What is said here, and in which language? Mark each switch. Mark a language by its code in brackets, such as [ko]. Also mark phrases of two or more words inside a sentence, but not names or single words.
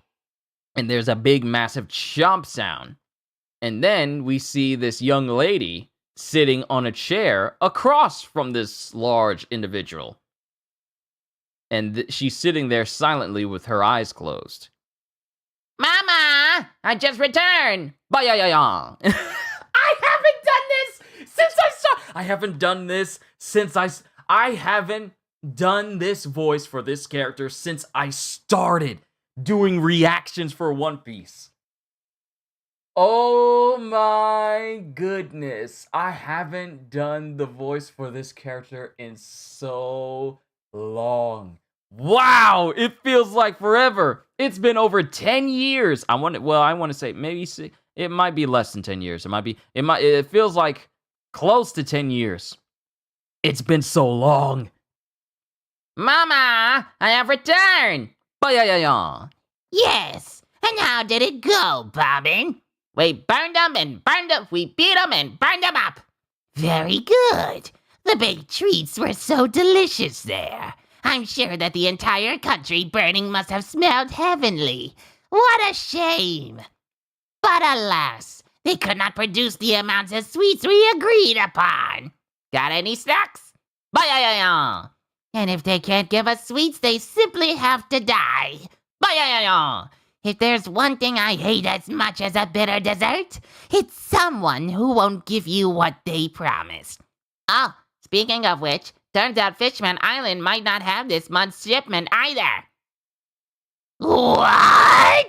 [en] And there's a big, massive chomp sound. And then we see this young lady sitting on a chair across from this large individual. And she's sitting there silently with her eyes closed. Mama, I just returned. Ba-ya-ya-ya. I haven't done this voice for this character since I started doing reactions for One Piece. Oh my goodness. I haven't done the voice for this character in so long. Wow, it feels like forever. It's been over 10 years. I want to say maybe it might be less than 10 years. It feels like close to 10 years. It's been so long. Mama, I have returned. Ba-ya-ya-ya. Yes, and how did it go, Bobbin? We burned them and burned them. We beat them and burned them up. Very good. The baked treats were so delicious there. I'm sure that the entire country burning must have smelled heavenly. What a shame. But alas, they could not produce the amounts of sweets we agreed upon. Got any snacks? Ba-ya-ya-ya. And if they can't give us sweets, they simply have to die. Ba-ya-ya-ya. If there's one thing I hate as much as a bitter dessert, it's someone who won't give you what they promised. Oh, speaking of which, turns out Fishman Island might not have this month's shipment either. What?